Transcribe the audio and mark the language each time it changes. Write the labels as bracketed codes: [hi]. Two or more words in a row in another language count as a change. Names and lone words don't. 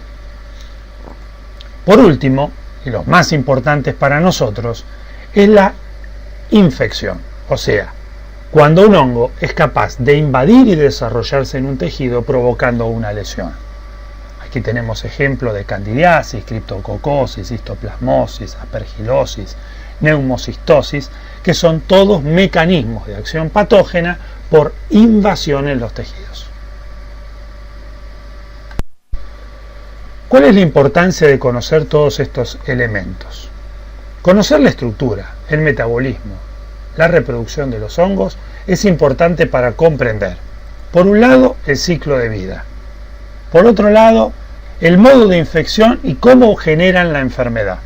[es] Por último, y los más importantes para nosotros, es la infección, o sea, cuando un hongo es capaz de invadir y desarrollarse en un tejido provocando una lesión. Aquí tenemos ejemplos de candidiasis, criptococosis, histoplasmosis, aspergilosis, neumocistosis, que son todos mecanismos de acción patógena por invasión en los tejidos. ¿Cuál es la importancia de conocer todos estos elementos? Conocer la estructura, el metabolismo, la reproducción de los hongos es importante para comprender, por un lado, el ciclo de vida, por otro lado, el modo de infección y cómo generan la enfermedad.